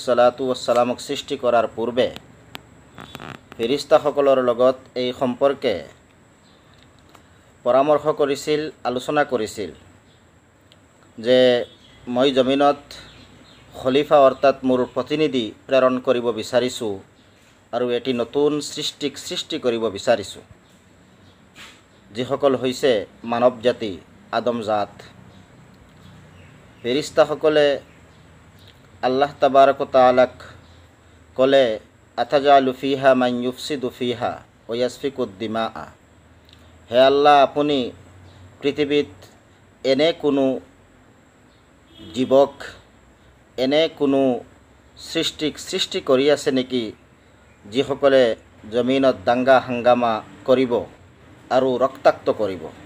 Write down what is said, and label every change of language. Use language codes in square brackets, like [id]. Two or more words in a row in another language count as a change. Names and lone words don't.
[ar] الصلاة والسلام [as] সৃষ্টি কৰাৰ পূৰ্বে ফেৰিস্তাসকলৰ লগত এই সম্পৰ্কে পৰামৰ্শ কৰিছিল, আলোচনা কৰিছিল যে মই জমিনত খলিফা অৰ্থাৎ মোৰ প্ৰতিনিধি প্ৰেৰণ কৰিব বিচাৰিছোঁ আৰু এটি নতুন সৃষ্টিক সৃষ্টি কৰিব বিচাৰিছোঁ, যিসকল হৈছে মানৱ জাতি, আদম জাত। ফেৰিস্তাসকলে [ar] الله تبارك وتعالى [as] ক'লে [ar] أتجعل فيها من يفسد فيها ويسفك الدماء. [as] হে আল্লাহ, আপুনি পৃথিৱীত এনে কোনো জীৱক, এনে কোনো সৃষ্টিক সৃষ্টি কৰি আছে নেকি যিসকলে জমিনত দাঙ্গা হাংগামা কৰিব আৰু ৰক্তাক্ত কৰিব?